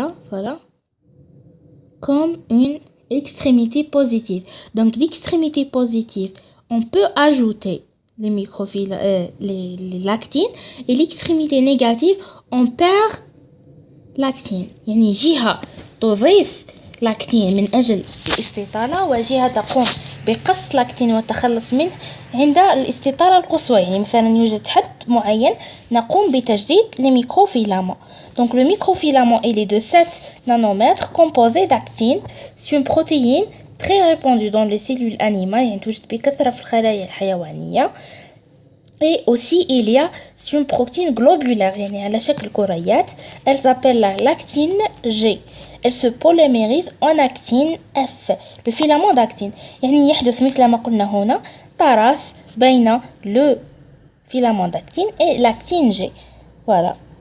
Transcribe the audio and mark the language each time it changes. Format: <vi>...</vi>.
<fr>Voilà. Comme une extrémité positive. Donc l'extrémité positive, on peut ajouter les les l'actine, et l'extrémité négative, on perd l'actine.</fr> <ar>يعني جهة تضيف لاكتين من أجل الاستطالة وجهة تقوم بقص لاكتين والتخلص منه عند الاستطالة القصوى. يعني مثلا يوجد حد معين نقوم بتجديد الميكروفيلامون.</ar> <fr>Donc le microfilament il est de 7 nanomètres composé d'actine. C'est une protéine très répandue dans les cellules animales.</fr> <ar>يعني توجد بكثرة في الخلايا الحيوانية.</ar> <fr>Et aussi il y a une protéine globulaire</fr> <ar>يعني على شكل كريات.</ar> <fr>Elle s'appelle la lactine G. Elle se polymérise en actine F. Le filament d'actine</fr> <ar>يعني يحدث مثل ما قلنا هنا تراس بين</ar> <fr>le filament d'actine et l'actine G. Voilà.</fr>